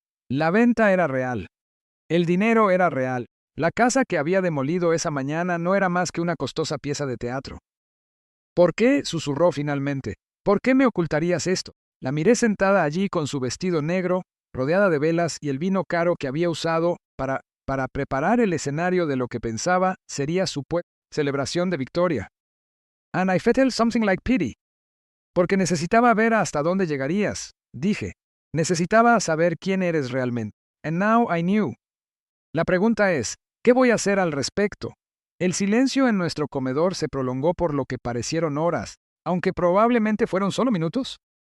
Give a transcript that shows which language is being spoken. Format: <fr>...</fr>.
<es>La venta era real. El dinero era real. La casa que había demolido esa mañana no era más que una costosa pieza de teatro. ¿Por qué? Susurró finalmente. ¿Por qué me ocultarías esto? La miré sentada allí con su vestido negro, rodeada de velas y el vino caro que había usado para preparar el escenario de lo que pensaba sería su celebración de victoria.</es> <en>And I felt something like pity.</en> <es>Porque necesitaba ver hasta dónde llegarías, dije. Necesitaba saber quién eres realmente.</es> <en>And now I knew.</en> <es>La pregunta es, ¿qué voy a hacer al respecto? El silencio en nuestro comedor se prolongó por lo que parecieron horas, aunque probablemente fueron solo minutos.</es>